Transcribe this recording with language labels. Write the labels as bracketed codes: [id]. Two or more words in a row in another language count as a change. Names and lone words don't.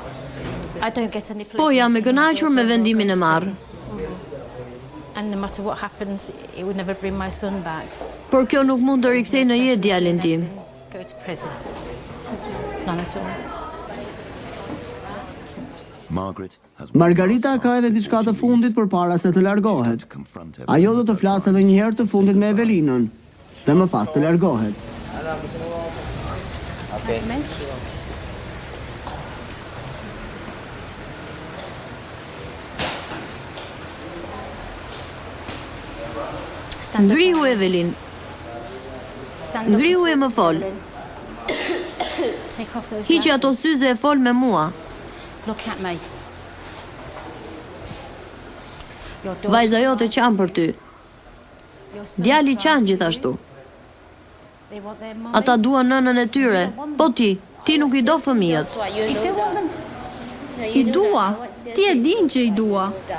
[en] I don't get any [sq] Po jam e kënaqur me vendimin e marrë. [en] And no matter what happens, it would never bring my son back. [sq] Por kjo nuk mund të rikthej në jetë djalin tim. [en] Go to prison. None at all. [sq] Margarita ka edhe diçka të fundit përpara se të largohet. Ajo do të flasë edhe një herë të fundit me Evelinën dhe më pas të largohet. Ngrihu Evelin. Ngrihu e më fol. Hiqi ato syze e fol me mua. [en] Look at me. [sq] Vajza jote qanë për ty. Djali qanë gjithashtu. Ata duan nënën e tyre. Po ti nuk I do fëmijët. I dua. Ti e din që i dua.